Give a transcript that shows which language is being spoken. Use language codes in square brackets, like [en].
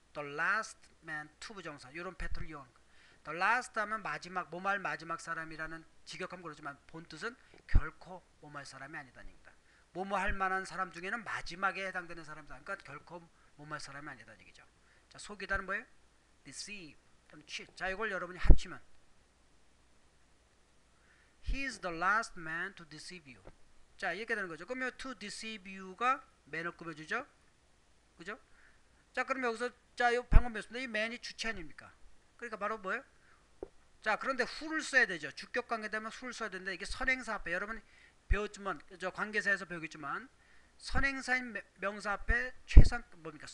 [en] the last man to [ko] 부정사 이런 패턴을 이용하는 거예요. the last 하면 마지막 뭐말 마지막 사람이라는 직역하면 그렇지만 본뜻은 결코 뭐말 사람이 아니다는 얘기다. 뭐뭐 할 만한 사람 중에는 마지막에 해당되는 사람이다. 그러니까 결코 뭐뭐 할 사람이 아니다는 얘기죠. 자, 속이다는 뭐예요? deceive 또는 cheat. 자, 이걸 여러분이 합치면 [en] he is the last man to deceive you. [ko] 자, 이렇게 되는 거죠. 그러면 [en] to deceive you [ko] 가 man을 꾸며주죠. 그죠? 자, 그럼 여기서 자, 방금 배웠습니다. 이 man이 주체 아닙니까? 그러니까 바로 뭐예요? 자, 그런데 who를 써야 되죠. 주격 관계 되면 who를 써야 되는데 이게 선행사 앞에 여러분 배웠지만 저 관계사에서 배우겠지만 선행사인 명사 앞에 뭡니까?